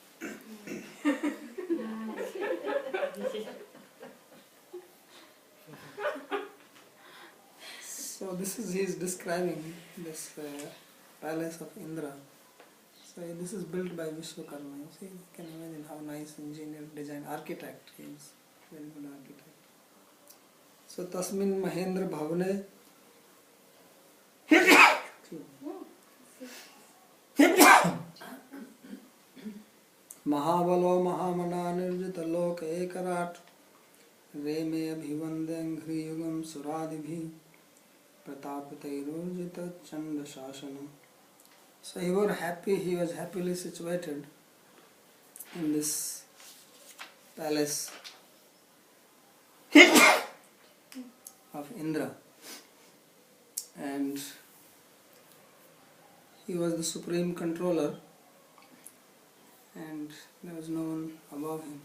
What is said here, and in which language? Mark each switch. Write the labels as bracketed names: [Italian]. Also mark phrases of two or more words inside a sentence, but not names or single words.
[English] So he is describing this palace of Indra. So this is built by Vishwakarma. You see, you can imagine how nice engineer, design, architect he is. Very good architect. [Sanskrit] So Tasmin Mahendra Bhavane Mahabalo Mahamana Nirjita Loka Ekarat Reme Abhivandang Hriyugam Suradibhi Pratapatairurjita Chanda Shasana. [English] So he was happily situated in this palace of Indra, and he was the supreme controller, and there was no one above him.